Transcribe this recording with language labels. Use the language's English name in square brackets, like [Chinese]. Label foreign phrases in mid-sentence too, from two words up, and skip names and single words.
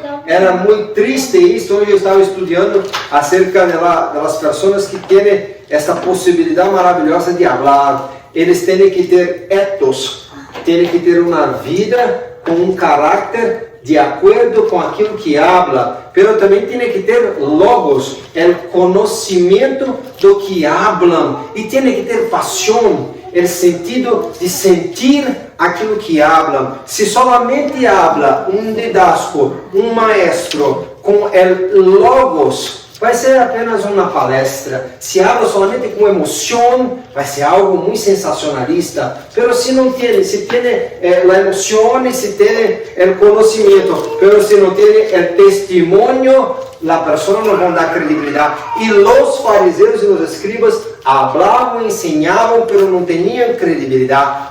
[Portuguese] Era muito triste isso. Eu estava estudando acerca das pessoas que têm essa possibilidade maravilhosa de falar. Eles têm que ter ethos, têm que ter uma vida com um caráter de acordo com aquilo que habla, pero também tem que ter logos, o conhecimento do que hablam, e tem que ter paixão, o sentido de sentir aquilo que hablam. Se [Spanish] solamente habla [Portuguese] um didasco, um maestro com o logos, vai ser apenas uma palestra. Se habla solamente com emoção, vai ser algo muito sensacionalista. Pero se não tem, se tem a emoção e se tem o conhecimento, pero se não tem o testemunho, a pessoa não vai dar credibilidade. E os fariseus e os escribas hablavam, ensinavam, pero não tinham credibilidade.